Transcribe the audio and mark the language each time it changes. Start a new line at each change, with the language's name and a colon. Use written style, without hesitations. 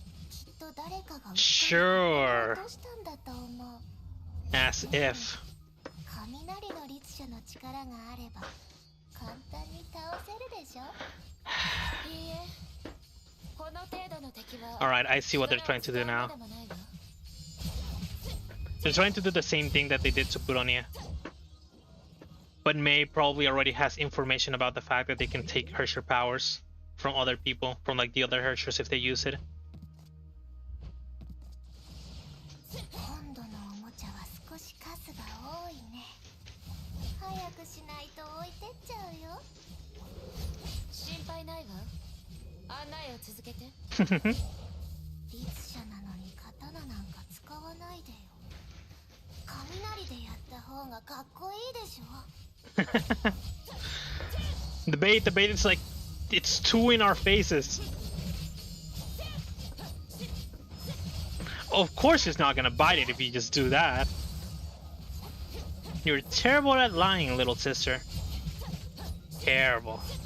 Japanese: きっと誰かが落としたんだと思う。
English: As if.
Japanese: 雷の律者の力があれば簡単に倒せるでしょ。いいえ、この程度の敵は。
English: Alright, I see what they're trying to do now. They're trying to do the same thing that they did to Puronia. But May probably already has information about the fact that they can take Herrscher powers from other people, from like the other Herrschers if they use it.
Japanese: 今度のおもちゃは少し数が多いね。早くしないと置いてっちゃうよ。心配ないわ。案内を続けて。律者なのに刀なんか使わないでよ。雷でやった方がかっこいいでしょ。
English: The bait is like, it's two in our faces. Of course he's not gonna bite it if you just do that. You're terrible at lying, little sister. Terrible.